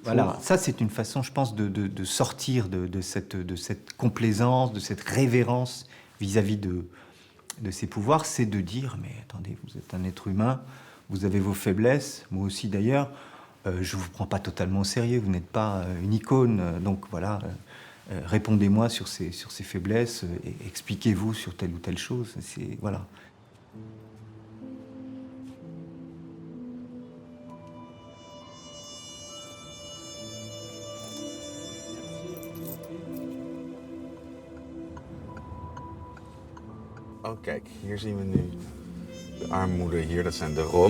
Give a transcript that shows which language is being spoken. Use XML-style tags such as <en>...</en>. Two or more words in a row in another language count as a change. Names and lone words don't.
<fr>Voilà, ça c'est une façon, je pense, de sortir de cette complaisance, de cette révérence vis-à-vis de ces pouvoirs, c'est de dire, mais attendez, vous êtes un être humain, vous avez vos faiblesses, moi aussi d'ailleurs, je ne vous prends pas totalement au sérieux, vous n'êtes pas une icône, donc voilà, répondez-moi sur ces faiblesses, et expliquez-vous sur telle ou telle chose, voilà.</fr> <nl>Oh, kijk, hier zien we nu de armoede hier, dat zijn de Rom.</nl>